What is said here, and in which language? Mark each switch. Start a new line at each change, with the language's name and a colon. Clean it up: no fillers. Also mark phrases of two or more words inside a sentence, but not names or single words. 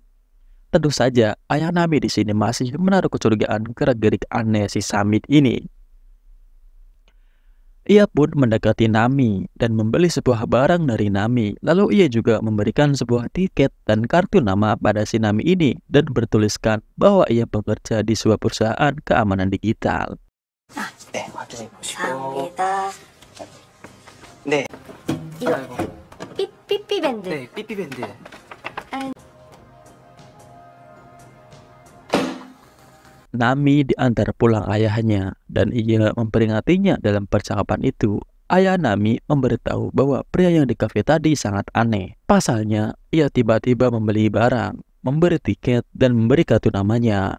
Indonesian: Tentu saja, ayah Nami di sini masih menaruh kecurigaan gerak-gerik aneh si Samit ini. Ia pun mendekati Nami dan membeli sebuah barang dari Nami. Lalu ia juga memberikan sebuah tiket dan kartu nama pada si Nami ini dan bertuliskan bahwa ia bekerja di sebuah perusahaan keamanan digital.
Korean: 네, 확인해 보시고. 감사합니다. 네. 이거 삐삐밴드. 네, 삐삐밴드.
Indonesian: Nami diantar pulang ayahnya dan ia memperingatinya dalam percakapan itu. Ayah Nami memberitahu bahwa pria yang di kafe tadi sangat aneh. Pasalnya, ia tiba-tiba membeli barang, memberi tiket, dan memberi kartu namanya.